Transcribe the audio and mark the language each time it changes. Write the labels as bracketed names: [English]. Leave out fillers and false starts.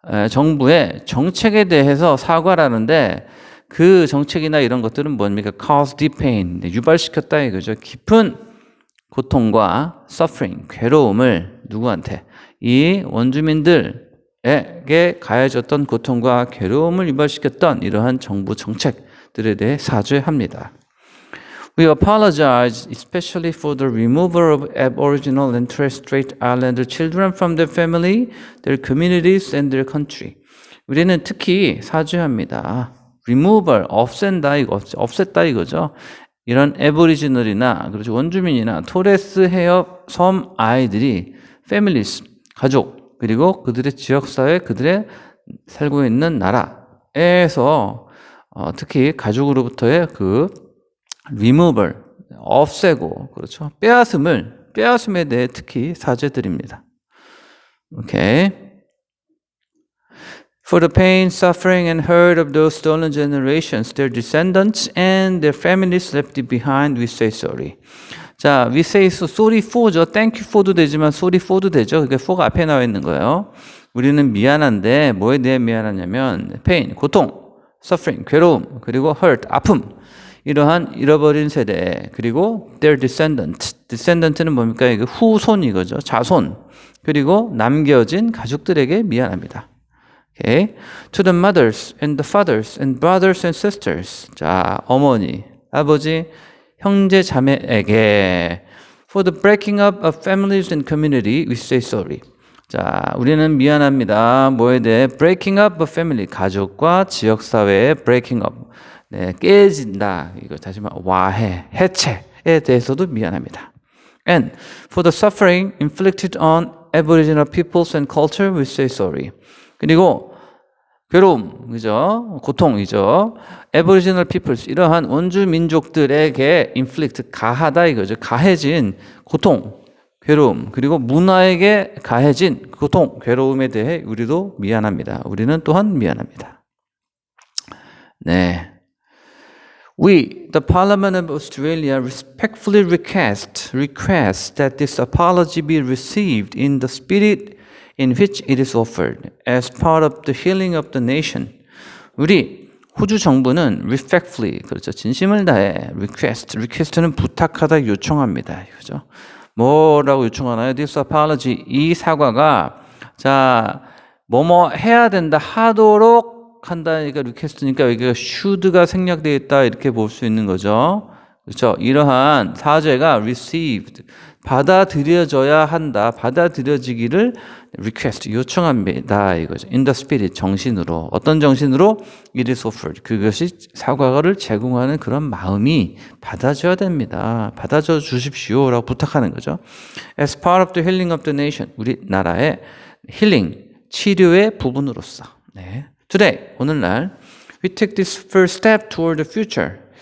[Korean] 정부의 정책에 대해서 사과를 하는데 그 정책이나 이런 것들은 뭡니까? [English] cause deep pain, [Korean] 유발시켰다 이거죠. 깊은 고통과 suffering, 괴로움을 누구한테? 이 원주민들에게 가해졌던 고통과 괴로움을 유발시켰던 이러한 정부 정책들에 대해 사죄합니다. [English] We apologize especially for the removal of Aboriginal and Torres Strait Islander children from their family, their communities, and their country. [Korean] 우리는 특히 사죄합니다. removal, 없앴다 이거죠. 이런 애보리지널이나 그렇죠 원주민이나 토레스 해협 섬 아이들이 families, 가족, 그리고 그들의 지역사회, 그들의 살고 있는 나라에서 특히 가족으로부터의 그 removal, 없애고, 그렇죠. 빼앗음에 대해 특히 사죄드립니다. 오케이. [English] For the pain, suffering, and hurt of those stolen generations, their descendants and their families left behind, we say sorry. [Korean] 자, [English] we say sorry for [Korean] 죠. Thank you for도 되지만 sorry for도 되죠. 그게 for가 앞에 나와 있는 거예요. 우리는 미안한데 뭐에 대해 미안하냐면 pain, 고통, suffering, 괴로움, 그리고 hurt, 아픔. 이러한 잃어버린 세대, 그리고 [English] their descendant [Korean] 는 뭡니까? 이거 후손 이거죠. 자손. 그리고 남겨진 가족들에게 미안합니다. [English] Okay. To the mothers and the fathers and brothers and sisters. [Korean] 자, 어머니, 아버지, 형제 자매에게 [English] for the breaking up of families and community, we say sorry. [Korean] 자, 우리는 미안합니다. 뭐에 대해? [English] breaking up of family, [Korean] 가족과 지역사회의 breaking up. 네, 깨진다. 이거 다시 말해 와해, 해체에 대해서도 미안합니다. [English] And for the suffering inflicted on Aboriginal peoples and culture, we say sorry. [Korean] 그리고 괴로움, 그죠? 고통이죠. Aboriginal peoples, 이러한 원주 민족들에게 inflict, 가하다 이거죠. 가해진 고통, 괴로움, 그리고 문화에게 가해진 고통, 괴로움에 대해 우리도 미안합니다. 우리는 또한 미안합니다. 네. [English] We, the Parliament of Australia, respectfully request that this apology be received in the spirit in which it is offered, as part of the healing of the nation. [Korean] 우리 호주 정부는 respectfully, 그렇죠, 진심을 다해 request는 부탁하다, 요청합니다. 그죠? 뭐라고 요청하나요? [English] This apology, [Korean] 이 사과가 자 뭐뭐 해야 된다, 하도록 한다니까 리퀘스트니까 여기가 should가 생략되어 있다 이렇게 볼 수 있는 거죠. 그렇죠? 이러한 사죄가 received, 받아들여져야 한다, 받아들여지기를 request, 요청합니다 이거죠. [English] In the spirit, [Korean] 정신으로. 어떤 정신으로? [English] It is offered. [Korean] 그것이 사과를 제공하는 그런 마음이 받아줘야 됩니다. 받아줘 주십시오라고 부탁하는 거죠. [English] As part of the healing of the nation, [Korean] 우리나라의 힐링, 치료의 부분으로서. 네. [English] Today, 오늘날, we take this first step toward the future.